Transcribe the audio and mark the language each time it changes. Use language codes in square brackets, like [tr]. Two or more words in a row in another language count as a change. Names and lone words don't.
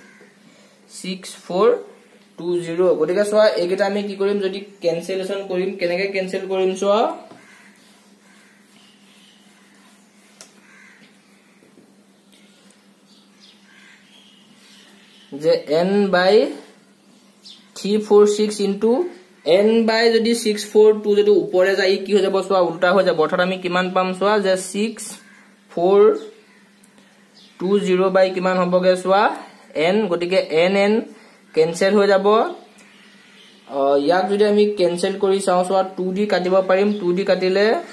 [as] 6420 গতিকে চোৱা এইকেইটা আমি কি কৰিম যদি কেনসেলেশন কৰিম কেনেকৈ কেনসেল কৰিম চোৱা যে [en] n by [as] 346 [en] into n by [as] যদি 642 যদি উপরে যায় কি হৈ যাব সোয়া উল্টা হৈ যাব অৰ্থাৎ আমি কিমান পাম সোয়া যে 6420 বাই কিমান হবগে সোয়া n গটিকে n কেনসেল হৈ যাব ইয়াক যদি আমি কেনসেল কৰি চাওঁ সোয়া 2d কাটিব পাৰিম 2d কাটিলে